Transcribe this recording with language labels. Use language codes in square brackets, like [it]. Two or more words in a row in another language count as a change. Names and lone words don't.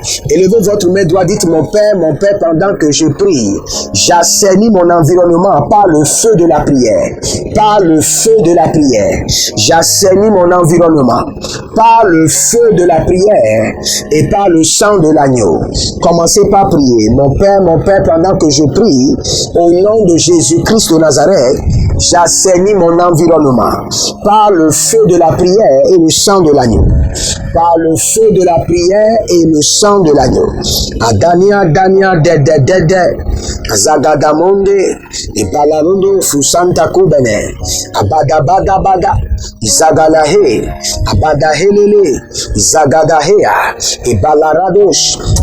[fr] Élevez votre main droite, dites mon Père, pendant que je prie, j'assainis mon environnement par le feu de la prière, par le feu de la prière, j'assainis mon environnement par le feu de la prière et par le sang de l'agneau. Commencez par prier. Mon Père, pendant que je prie, au nom de Jésus-Christ de Nazareth, j'assainis mon environnement par le feu de la prière et le sang de l'agneau. Par le feu de la prière et le sang de l'agneau. Adania, Dania, Dede, Zagadamonde, et Balarundo, Fusanta Kubene, Abadabada, Izagalahe, Abadahelele, Zagadahea, et Balaradosh,